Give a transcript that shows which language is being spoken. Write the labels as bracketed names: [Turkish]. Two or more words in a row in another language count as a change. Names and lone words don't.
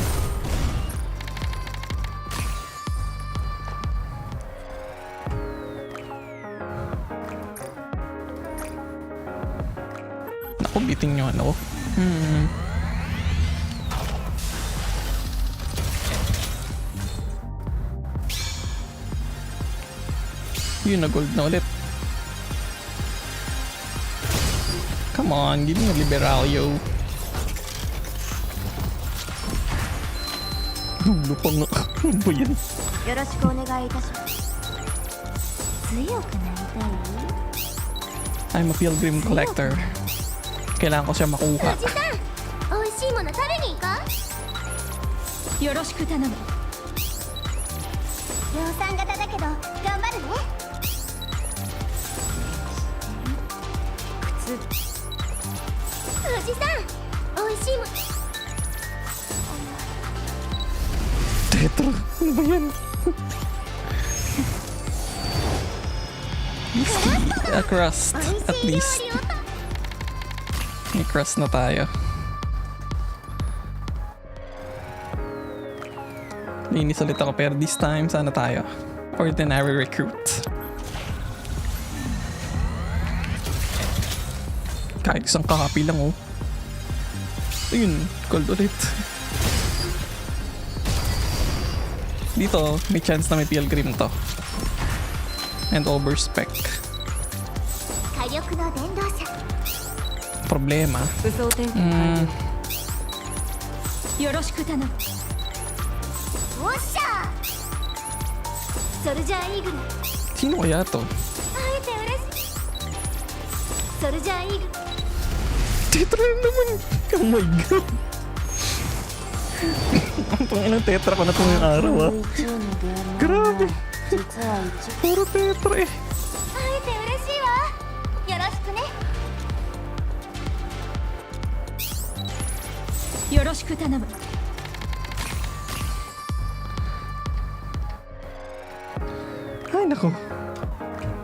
[Filipino] Naku, biting nyo ano. Yun, na-gold na ulit. [English] Come on, give me a Liberalio. [Filipino] Dulo pa nga. Ano ba yan? [Japanese] よろしくお願いいたします。強くなりたい？ I'm a pilgrim collector. Kailangan ko siya makuha. おじさん美味しいもの食べに行こう。よろしく頼む。量産型だけど頑張るね。靴おじさん美味しいもの [Filipino] Tetro, ano ba yan? [English] A crust, [Japanese] 美味 [English] at [Japanese] しい料 [English] least. [Japanese] 理をと [Filipino] May crust na tayo. Linis ulit ako pero [English] this time [Filipino] sana tayo. [English] Ordinary recruit. [Filipino] Kahit isang kakapi lang oh. Ayun, gold ulit. Dito, may chance na may pilgrim to. [English] And overspec. [Japanese] 火力の伝導車 [Filipino] Problema. [Japanese] 武装点検完了。よろしく頼む。おっしゃー。ソルジャーイーグル [Filipino] Sino kaya to? [Japanese] 会えて嬉しい。ソルジャーイーグル [Filipino] Tetra yun naman! [English] Oh my god! [Filipino] Ang pangin ng tetra ko na itong yung araw ah. Grabe! Puro tetra eh. [Japanese] 会えて嬉しいわ。よろしくね。よろしく頼む。 [Filipino] Ay nako.